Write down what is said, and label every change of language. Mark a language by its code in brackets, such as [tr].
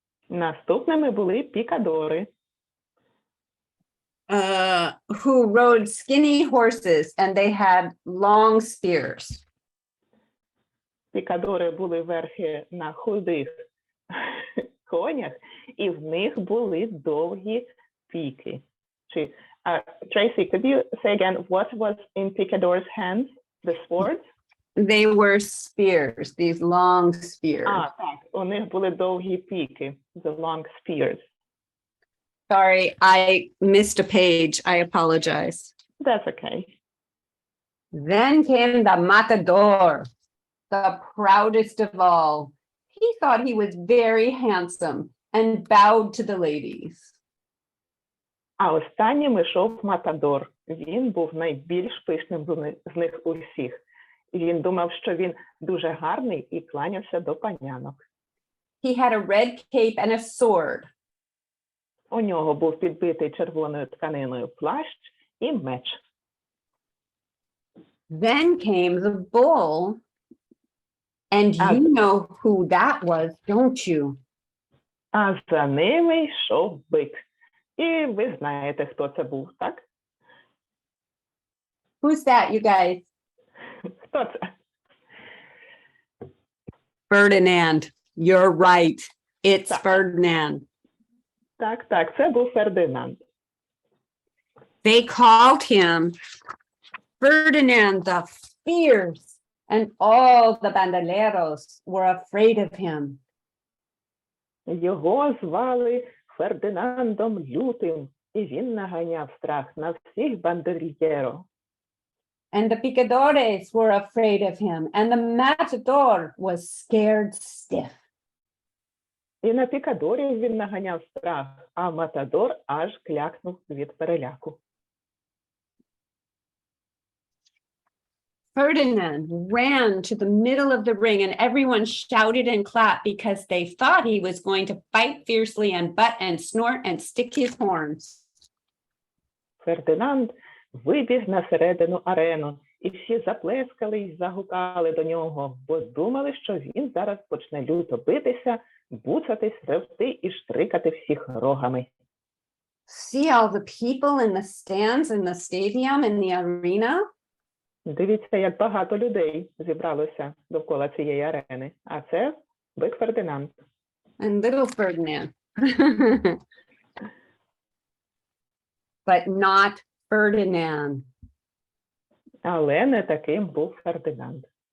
[uk] Наступними були пікадори, [en] Who rode skinny horses and they had long spears. [uk] Пікадори були верхи на худих конях, і в них були довгі піки. [en] Tracy, could you say again what was in picadors' hands? The swords? They were spears, these long spears. [uk] Так, у них були довгі піки, [en] the long spears. Sorry, I missed a page. I apologize. That's okay. Then came the matador, the proudest of all. He thought he was very handsome and bowed to the ladies. [uk] А останнім йшов матадор. Він був найбільш пишним з них усіх. Він думав, що він дуже гарний і кланявся до панянок. [en] He had a red cape and a sword. [uk] У нього був підбитий червоною тканиною плащ і меч. [en] Then came the bull. And you know who that was, don't you? [uk] А за ними йшов бик. І ви знаєте, хто це був, так? [en] Who's that, you guys? [uk] Хто це? [en] Ferdinand. You're right. It's Ferdinand. [uk] Так, це був Фердинанд. [en] They called him Ferdinand the Fierce, and all the bandoleros were afraid of him. [uk] Його звали Фердинандом Лютим, і він наганяв страх на всіх бандерільєро. [en] And the picadores were afraid of him, and the matador was scared stiff. [uk] І на пікадорів він наганяв страх, а матадор аж клякнув від переляку. [en] Ferdinand ran to the middle of the ring, and everyone shouted and clapped because they thought he was going to fight fiercely and butt and snort and stick his horns. [uk] Фердинанд вибіг на середину арену, і всі заплескали й загукали до нього, бо думали, що він зараз почне люто битися, буцатись, ревти і штрикати всіх рогами. [en] See all the people in the stands in the stadium in the arena? [uk] Дивіться, як багато людей зібралося довкола цієї арени. А це бик Фердинанд. [en] And little Ferdinand. But not Ferdinand. [uk] Але не таким був Фердинанд.